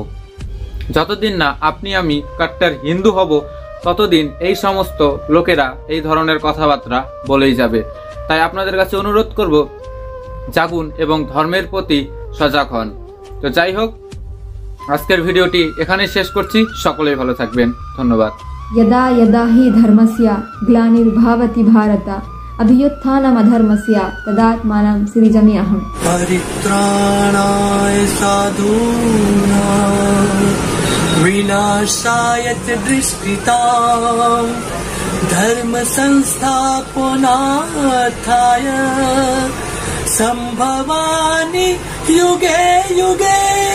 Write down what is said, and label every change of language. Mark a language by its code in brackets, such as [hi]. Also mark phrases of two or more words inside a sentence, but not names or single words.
[bn] যতদিন না আপনি আমি কাট্টার হিন্দু হব ততদিন এই সমস্ত লোকেরা এই ধরনের কথাবার্তা বলেই যাবে। তাই আপনাদের কাছে অনুরোধ করব, জাগুন এবং ধর্মের প্রতি সজাগ হন। তো যাই হোক, আজকের ভিডিওটি এখানে শেষ করছি। সকলেই ভালো থাকবেন, ধন্যবাদ। [sa] यदा यदा हि धर्मस्य ग्लानिर्भवति भारत अभ्युत्थानमधर्मस्य तदात्मानं सृजाम्यहम्। परित्राणाय साधूनां विनाशाय च दुष्कृतां धर्म संस्थापनार्थाय संभवामि युगे युगे।